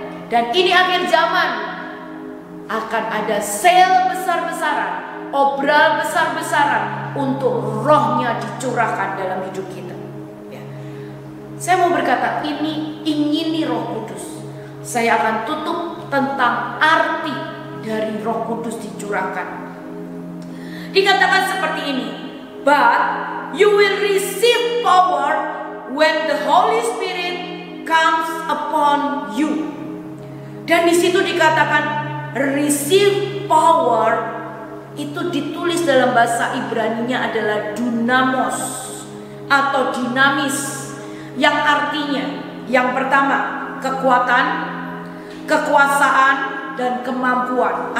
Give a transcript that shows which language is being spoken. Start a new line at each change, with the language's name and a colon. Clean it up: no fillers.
Indonesian: Dan ini akhir zaman, akan ada sale besar-besaran, obral besar-besaran untuk rohnya dicurahkan dalam hidup kita. Ya. Saya mau berkata, ingini Roh Kudus. Saya akan tutup tentang arti dari Roh Kudus dicurahkan. Dikatakan seperti ini,
English: but you will receive power when the Holy Spirit comes upon you.
Indonesian: Dan di situ dikatakan receive power, itu ditulis dalam bahasa Ibrani-nya adalah dunamos atau dinamis, yang artinya yang pertama kekuatan, kekuasaan, dan kemampuan.